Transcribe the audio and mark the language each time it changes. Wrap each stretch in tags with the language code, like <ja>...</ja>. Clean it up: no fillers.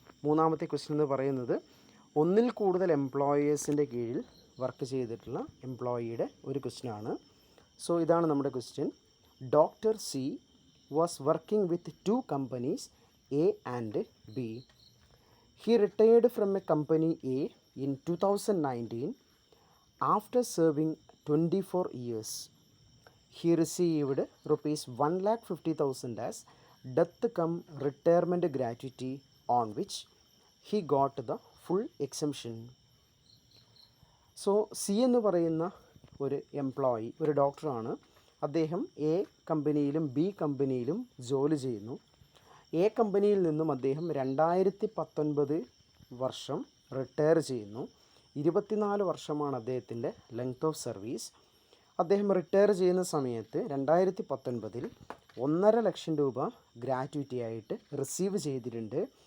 <ml>മൂന്നാമത്തെ ക്വസ്റ്റ്യൻ എന്ന് പറയുന്നത് ഒന്നിൽ കൂടുതൽ എംപ്ലോയേഴ്സിൻ്റെ കീഴിൽ വർക്ക് ചെയ്തിട്ടുള്ള എംപ്ലോയിയുടെ ഒരു ക്വസ്റ്റ്യനാണ്.</ml> <en>so</en> <ml>ഇതാണ് നമ്മുടെ question.</ml> <en>Doctor C was working with 2 companies A and B. He retired from a company A in 2019 after serving 24 years. He received rupees 1,50,000 as death cum retirement gratuity, on which he got the full exemption.</en> <ml>So C എന്ന് പറയുന്ന ഒരു employee ഒരു ഡോക്ടറാണ്. അദ്ദേഹം A കമ്പനിയിലും B കമ്പനിയിലും ജോലി ചെയ്യുന്നു. A കമ്പനിയിൽ നിന്നും അദ്ദേഹം 2019 വർഷം റിട്ടയർ ചെയ്യുന്നു. 24 വർഷമാണ് അദ്ദേഹത്തിൻ്റെ ലെങ്ത് ഓഫ് സർവീസ്. അദ്ദേഹം റിട്ടയർ ചെയ്യുന്ന സമയത്ത് 2019 1.5 ലക്ഷം രൂപ ഗ്രാറ്റുവിറ്റി ആയിട്ട് റിസീവ് ചെയ്തിട്ടുണ്ട്.</ml>